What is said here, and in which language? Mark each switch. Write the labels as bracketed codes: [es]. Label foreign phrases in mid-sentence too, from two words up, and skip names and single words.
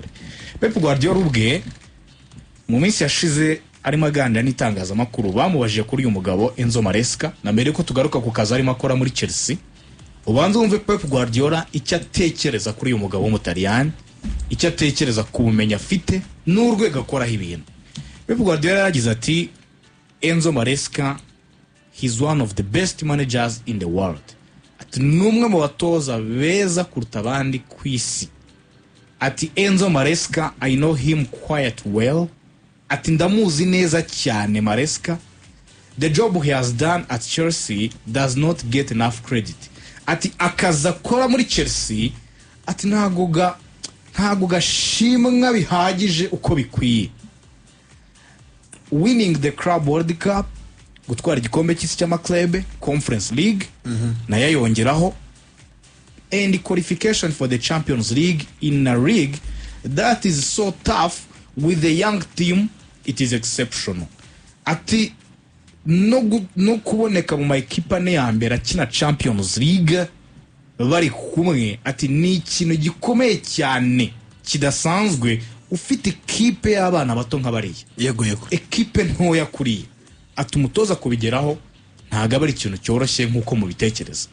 [rw] Pep Guardiola ubwe mu minsi yashize arimo aganira n'itangazamakuru bamubajije kuri uyu mugabo Enzo Maresca na mbere ko tugaruka ku kazi arimo akora muri Chelsea. Ubanza wumve Pep Guardiola icyo atekereza kuri uyu mugabo w'umutaliyani, icyo atekereza ku bumenyi afite n'urwego akoraho ibintu. Pep Guardiola yagize ati Enzo Maresca [en] he's one of the best managers in the world. [rw] Ati numwe mu batoza beza kuruta abandi ku isi. Ati Enzo Maresca [en] I know him quite well. [rw] Ati ndamuzi neza cyane Maresca. [en] The job he has done at Chelsea does not get enough credit. [rw] Ati akaza kora muri Chelsea ati ntago gashimwa bihagije uko bikwiye. [en] Winning the Club World Cup, [rw] gutwara igikombe cy'isi cy'amaklebe, Conference League na yayongeraho, [en] and qualification for the Champions League in a league that is so tough with the young team. It is exceptional. [rw] Ati no kuboneka mu maekipa ne yambere akina Champions League bari kumwe ati ni ikintu gikomeye cyane kidasanzwe ufite ekipe y'abana bato nk'abariye. Yego ekipe ntoya kuri ati umutoza kubigeraho ntago ari ikintu cyoroshye nk'uko mu bitekereza.